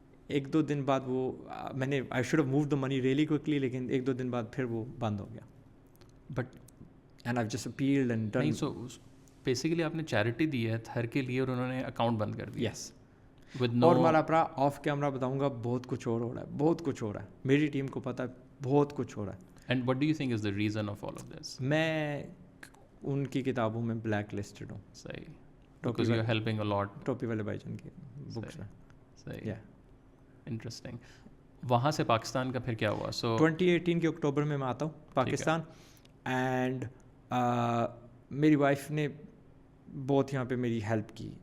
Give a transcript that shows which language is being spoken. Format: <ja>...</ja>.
<ur>1-2 دن بعد وہ میں نے</ur> <en>I should have move the money really quickly,</en> <ur>لیکن 1-2 دن بعد پھر وہ بند ہو گیا.</ur> <en>But and I just appealed and done.</en> <ur>So basically آپ نے چیریٹی دی ہے تھر کے لیے, اور انہوں نے اکاؤنٹ بند کر دیا.</ur> <en>Yes.</en> <ur>اور اور ہمارا اپنا آف کیمرہ بتاؤں گا, بہت کچھ اور ہو رہا ہے, میری ٹیم کو پتہ ہے بہت کچھ ہو رہا ہے.</ur> <en>And what do you think is the reason of all of this?</en> <ur>میں ان کی کتابوں میں بلیک لسٹڈ ہوں.</ur> <en>صحیح. Because you are helping a lot.</en> <ur>ٹوپی والے بھائی جان کی بکس میں. صحیح. انٹرسٹنگ. وہاں سے پاکستان کا پھر کیا ہوا؟ سو 2018 کے اکتوبر میں آتا ہوں پاکستان, اینڈ میری وائف نے بہت یہاں پہ میری ہیلپ کی.</ur>